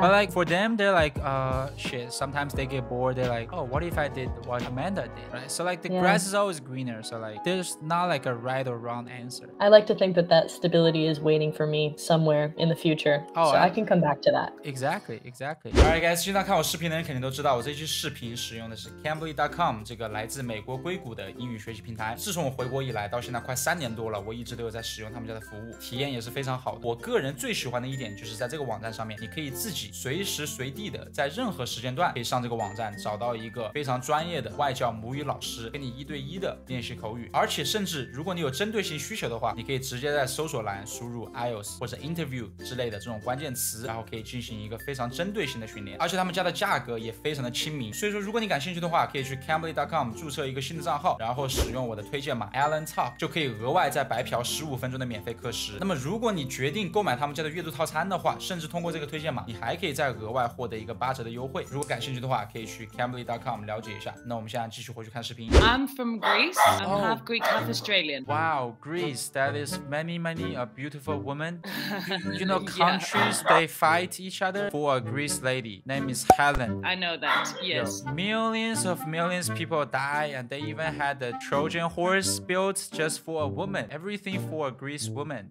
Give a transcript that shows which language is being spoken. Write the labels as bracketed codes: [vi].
[en] But like for them, they're like, shit. Sometimes they get bored. They're like, oh, what if I did what Amanda did, right? So like the grass is always greener. So like there's not like a right or wrong answer. I like to think that stability is waiting for me somewhere in the future. So I can come back to that. Exactly. Alright guys， [zh] 经常看我视频的人肯定都知道，我这期视频使用的是 Cambly.com 这个来自美国硅谷的英语学习平台。自从我回国以来，到现在快3年多了，我一直都有在使用他们家的服务，体验也是非常好的。我个人最喜欢的一点就是在这个网站上面，你可以自己随时随地的在任何时间段可以上这个网站，找到一个非常专业的外教母语老师，跟你1对1的练习口语。而且甚至如果你有针对性需求的话，你可以直接在搜索栏输入 IELTS 或者 Interview 之类的这种关键词，然后可以进行一个非常针对性的训练。而且他们家的价格也非常的亲民，所以说如果你感兴趣的话，可以去 Cambly.com 注册一个新的账号，然后使用我的推荐码 Alan Talk， 就可以额外再白嫖15分钟的免费课时。那么如果你决定购买他们家的月度套餐的话，甚至通过这个推荐码，你还可以再额外获得一个8折的优惠。如果感兴趣的话，可以去 Cambly.com 了解一下。那我们现在继续回去看视频。 [en] I'm from Greece. I'm half Greek, half Australian. Wow, Greece. That is many beautiful women. Countries they fight each other for a Greece lady. Name is Helen. I know that. Yes. Millions people die, and they even had the Trojan horse built just for a woman. Everything for a Greece woman.